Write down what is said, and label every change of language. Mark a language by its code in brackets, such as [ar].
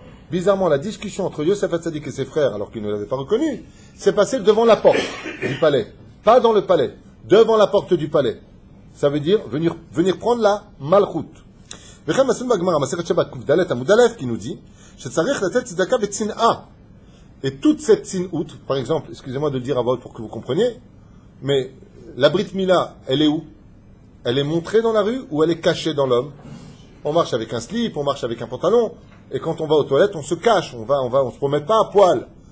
[fr] Bizarrement, la discussion entre Yosef Hatzadik et ses frères, alors qu'ils ne l'avaient pas reconnu, s'est passée devant la porte du palais. Pas dans le palais, devant la porte du palais. Ça veut dire venir prendre la malchoute. [he] וכן מסלול בגמרא, מסכת שבת ק"ד עמוד א', [fr] qui nous dit [he] שצריך לתת צדקה בצנעה. [fr] Et toute cette tzinout, par exemple, excusez-moi de le dire à voix haute pour que vous compreniez, mais la Brit Mila, elle est où? Elle est montrée dans la rue ou elle est cachée dans l'homme? On marche avec un slip, on marche avec un pantalon, et quand on va aux toilettes, on se cache, on se promet pas à poil.